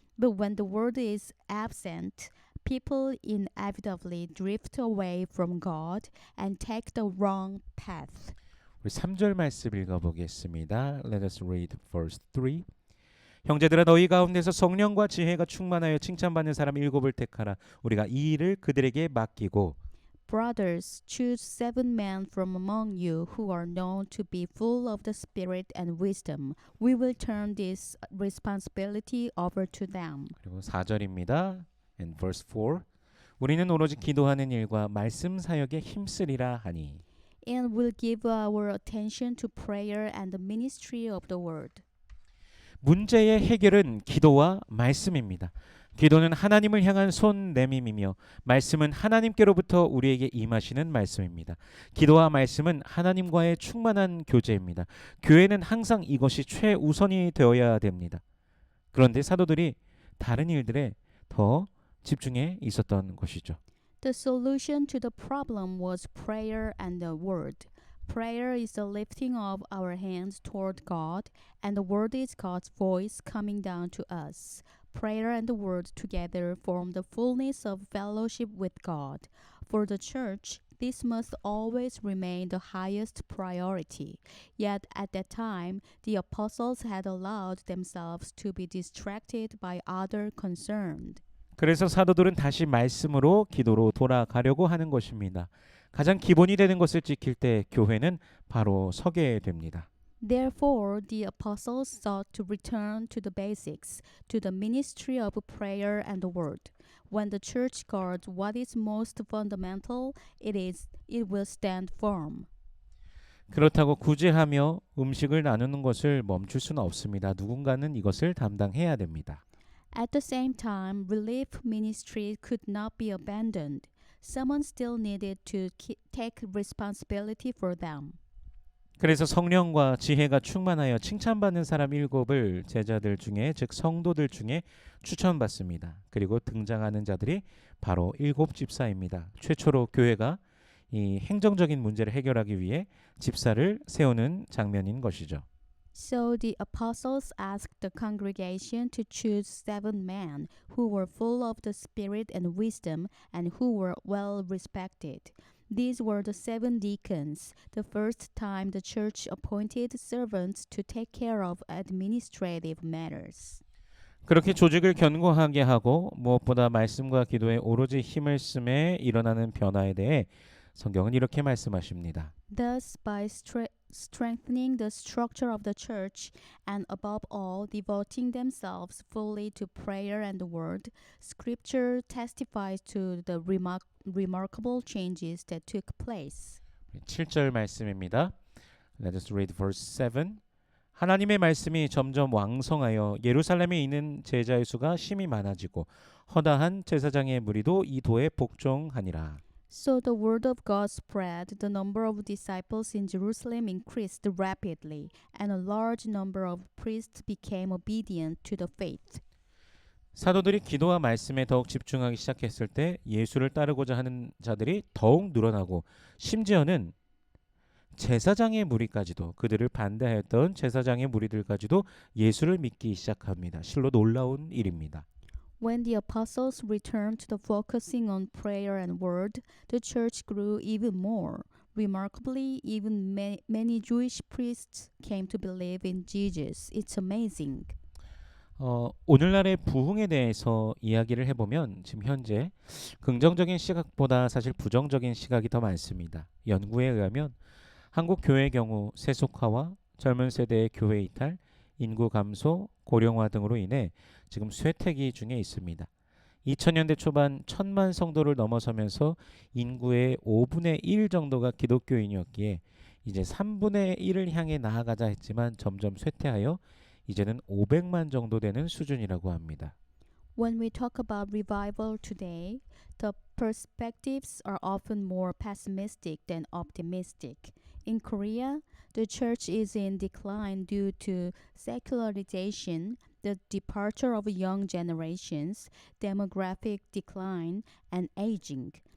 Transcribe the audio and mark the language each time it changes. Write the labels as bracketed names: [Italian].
[English] But when the Word is absent, people inevitably drift away from God and take the wrong path. [Korean] 우리 3절 말씀 읽어보겠습니다. [English] Let us read verse 3. [Korean] 형제들아 너희 가운데서 성령과 지혜가 충만하여 칭찬받는 사람 7을 택하라. 우리가 이 일을 그들에게 맡기고 [English] Brothers, choose 7 men from among you who are known to be full of the Spirit and wisdom. We will turn this responsibility over to them. [Korean] 그리고 4절입니다. [English] And verse 4. [Korean] 우리는 오로지 기도하는 일과 말씀 사역에 힘쓰리라 하니. [English] And will give our attention to prayer and the ministry of the word. [Korean] 문제의 해결은 기도와 말씀입니다. 기도는 하나님을 향한 손 내밈이며 말씀은 하나님께로부터 우리에게 임하시는 말씀입니다. 기도와 말씀은 하나님과의 충만한 교제입니다. 교회는 항상 이것이 최우선이 되어야 됩니다. 그런데 사도들이 다른 일들에 더 집중해 있었던 것이죠. [English] The solution to the problem was prayer and the word. Prayer is the lifting of our hands toward God, and the word is God's voice coming down to us. Prayer and the word together form the fullness of fellowship with God. For the church, this must always remain the highest priority. Yet at that time, the apostles had allowed themselves to be distracted by other concerns. [Korean] 그래서 사도들은 다시 말씀으로 기도로 돌아가려고 하는 것입니다. 가장 기본이 되는 것을 지킬 때 교회는 바로 서게 됩니다. [English] Therefore, the apostles sought to return to the basics, to the ministry of prayer and the word. When the church guards what is most fundamental, it will stand firm. [Korean] 그렇다고 구제하며 음식을 나누는 것을 멈출 수는 없습니다. 누군가는 이것을 담당해야 됩니다. [English] At the same time, relief ministry could not be abandoned. Someone still needed to take responsibility for them. [Korean] 그래서 성령과 지혜가 충만하여 칭찬받는 사람 7을 제자들 중에 즉 성도들 중에 추천받습니다. 그리고 등장하는 자들이 바로 7 집사입니다. 최초로 교회가 이 행정적인 문제를 해결하기 위해 집사를 세우는 장면인 것이죠. [English] So the apostles asked the congregation to choose 7 men who were full of the Spirit and wisdom and who were well respected. These were the 7 deacons, the first time the church appointed servants to take care of administrative matters. [Korean] 그렇게 조직을 견고하게 하고 무엇보다 말씀과 기도에 오로지 힘을 쓰매 일어나는 변화에 대해 성경은 이렇게 말씀하십니다. [English] Thus, by strengthening the structure of the church and above all devoting themselves fully to prayer and the word, Scripture testifies to the remarkable changes that took place. [Korean] 7절 말씀입니다. [English] Let us read verse 7. [Korean] 하나님의 말씀이 점점 왕성하여 예루살렘에 있는 제자의 수가 심히 많아지고 허다한 제사장의 무리도 이 도에 복종하니라. [English] So the word of God spread, the number of disciples in Jerusalem increased rapidly, and a large number of priests became obedient to the faith. [Korean] 사도들이 기도와 말씀에 더욱 집중하기 시작했을 때 예수를 따르고자 하는 자들이 더욱 늘어나고 심지어는 제사장의 무리까지도 그들을 반대하였던 제사장의 무리들까지도 예수를 믿기 시작합니다. 실로 놀라운 일입니다. [English] When the apostles returned to the focusing on prayer and word, the church grew even more. Remarkably, even many Jewish priests came to believe in Jesus. It's amazing. [Korean] 오늘날의 부흥에 대해서 이야기를 해보면 지금 현재 긍정적인 시각보다 사실 부정적인 시각이 더 많습니다. 연구에 의하면 한국 교회의 경우 세속화와 젊은 세대의 교회 이탈, 인구 감소, 고령화 등으로 인해 지금 쇠퇴기 중에 있습니다. 2000년대 초반 1000만 성도를 넘어서면서 인구의 5분의 1 정도가 기독교인이었기에 이제 3분의 1을 향해 나아가자 했지만 점점 쇠퇴하여 이제는 500만 정도 되는 수준이라고 합니다. [English] When we talk about revival today, the perspectives are often more pessimistic than optimistic. In Korea, the church is in decline due to secularization, the departure of young generations, demographic decline, and aging.